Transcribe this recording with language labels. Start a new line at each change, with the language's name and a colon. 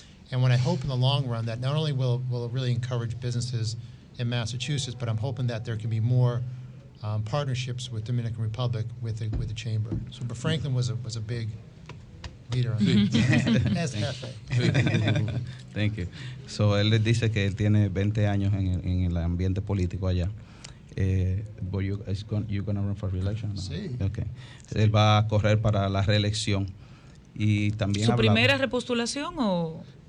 English: And when I hope in the long run that not only will it really encourage businesses in Massachusetts, but I'm hoping that there can be more partnerships with Dominican Republic with the chamber. So, but Franklin was a big leader on that. As jefe. Thank you.
Spanish: So él les dice que él tiene 20 años en el ambiente político allá.
English: But you're gonna run for re-election? No?
Spanish: Sí.
English: Okay.
Spanish: Él va a correr para la reelección y también ¿Su primera repostulación o?